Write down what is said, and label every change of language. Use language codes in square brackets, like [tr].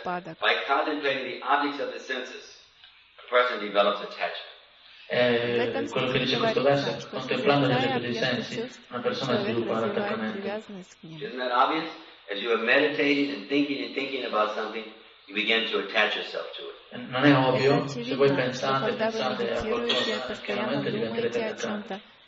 [en] by contemplating the objects of the senses, a person develops attachment. [it] Quello che dice questo verso, contemplando gli obiettivi dei sensi, una persona sviluppa l'attaccamento. [en] Isn't that obvious? As you are meditating and thinking about something, you begin to attach yourself to it. [it] Non è ovvio, se voi pensate e pensate a qualcosa, chiaramente diventerete attaccati.